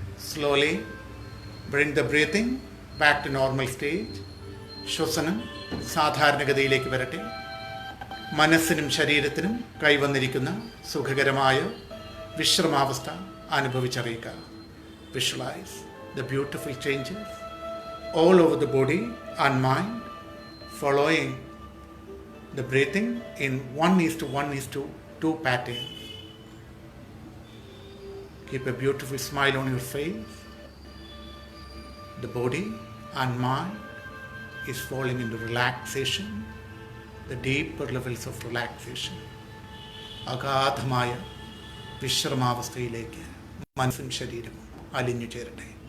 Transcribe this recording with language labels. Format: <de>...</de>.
<en>Slowly bring the breathing back to normal stage.</en> <ml>ശ്വസനം സാധാരണഗതിയിലേക്ക് വരട്ടെ. മനസ്സിനും ശരീരത്തിനും കൈവന്നിരിക്കുന്ന സുഖകരമായ വിശ്രമാവസ്ഥ അനുഭവിച്ചറിയുക.</ml> <en>Visualize the beautiful changes all over the body and mind, following the breathing in 1:1:2 pattern. Keep a beautiful smile on your face. The body and mind is falling into relaxation, the deeper levels of relaxation.</en> <ml>അഗാധമായ വിശ്രമാവസ്ഥയിലേക്ക് മനസ്സും ശരീരവും അലിഞ്ഞു ചേരട്ടെ.</ml>